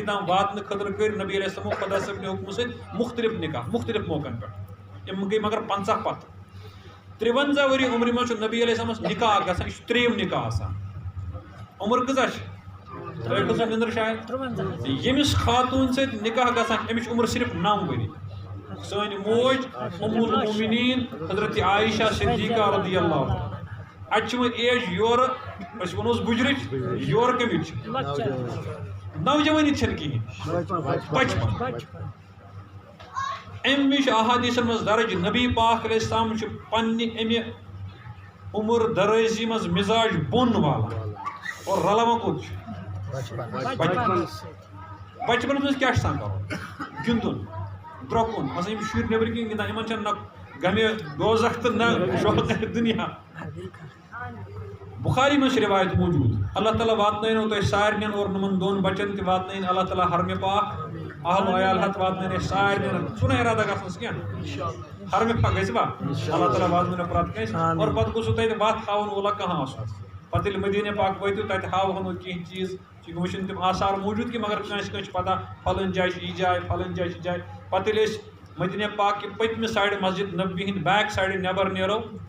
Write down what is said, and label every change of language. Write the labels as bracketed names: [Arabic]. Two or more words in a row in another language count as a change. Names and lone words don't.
[Kashmiri] تام واتنہٕ خٲطرٕ کٔرۍ نبی علیہ السلامو خۄدا صٲبنہِ حُکمہٕ سۭتۍ مختلف نکاح مختلف موقعن پٮ۪ٹھ یِم گٔے مگر 50 پتہٕ 53 ؤری عمرِ منٛز چھُ نبی علیہ السلامس نکاح اکھ گژھان یہِ چھُ 3یِم نکاح آسان عمر کۭژاہ چھِ تۄہہِ کۭژاہ نِندٕر شاید ییٚمِس خاتوٗن سۭتۍ نکاح گژھان أمِس چھِ عمر صرف 9 ؤری سٲنۍ موج ام المومنین حضرت عائشہ صدیقہ [Arabic] رضی اللہ [Kashmiri] اتہِ چھِ وۄنۍ ایج یورٕ أسۍ وَنوس بُجرٕچ یورٕ کَمِچ نوجوٲنی چھَنہٕ کِہیٖنۍ بچپن اَمہِ وِزِ چھُ احادیٖثن منٛز درج نبی پاک [Arabic] علیہ السلام [Kashmiri] چھُ پننہِ اَمہِ عمر درٲزی منٛز مزاج بۄن والان اور رلاوان کوٚت چھُ بچپنس منٛز کیٛاہ چھُ آسان کرُن گِنٛدُن درٛۄکُن مثلاً یِم شُرۍ نیٚبرۍ کِنۍ گِنٛدان یِمن چھَنہٕ نہ غمِ دوزخ تہٕ نہ شوق دُنیا بخاری منٛز چھِ روایت موٗجوٗد اللہ تعالیٰ واتنٲینو تۄہہِ سارنٕے اور یِمن 2 بچن تہِ واتنٲیِن اللہ تعالیٰ حرمِ پاک اہل و عیال ہتھ واتنٲیِن اَسہِ سارنٕے چھُنہ ارادہ گژھنس کینٛہہ حرمِ پاک گژھِ با اللہ تعالیٰ واتنٲینو پرٛٮ۪تھ کٲنٛسہِ اور پتہٕ گوٚژھوُ تتہِ وتھ ہاوُن وولا کانٛہہ آسُن پتہٕ ییٚلہِ مدیٖنہ پاک وٲتِو تتہِ ہاوہنو کینٛہہ چیٖز وٕچھِنۍ تِم آثار موٗجوٗد کینٛہہ مگر کٲنٛسہِ کٲنٛسہِ چھِ پتہ پھلٲنۍ جایہِ چھِ یہِ جاے پھلٲنۍ جایہِ چھِ یہِ جاے پتہٕ ییٚلہِ أسۍ مدیٖنہ پاک کہِ پٔتمہِ سایڈٕ مسجد نبوی ہِنٛدِ [English] back side [Kashmiri] نٮ۪بر نیرو